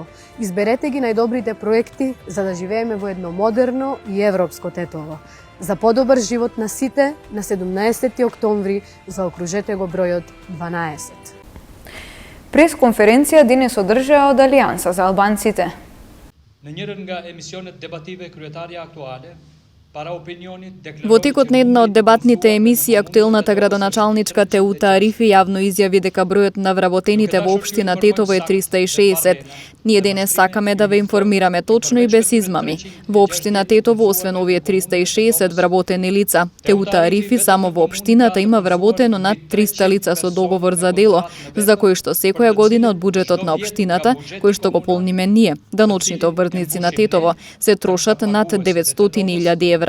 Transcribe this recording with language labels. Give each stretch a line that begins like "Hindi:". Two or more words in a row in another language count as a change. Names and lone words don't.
Macedonian: Изберете ги најдобрите проекти за да живееме во едно модерно и европско Тетово. За подобар живот на сите, на 17 октомври заокружете го бројот 12. Пресконференција денес одржаа од Алијанса за албанците.
Albanian: Në njërën nga emisionet debative kryetaria aktuale,
Macedonian: Во текот на една од дебатните емисии, актуелната градоначалничка Теута Арифи јавно изјави дека бројот на вработените во општина Тетово е 360. Ние денес сакаме да ве информираме точно и без измами. Во општина Тетово, освен овие 360 вработени лица, Теута Арифи само во општината има вработено над 300 лица со договор за дело, за кои што секоја година од буџетот на општината, кој што го полниме ние, даночните обвртници на Тетово, се трошат над 900.000 евра.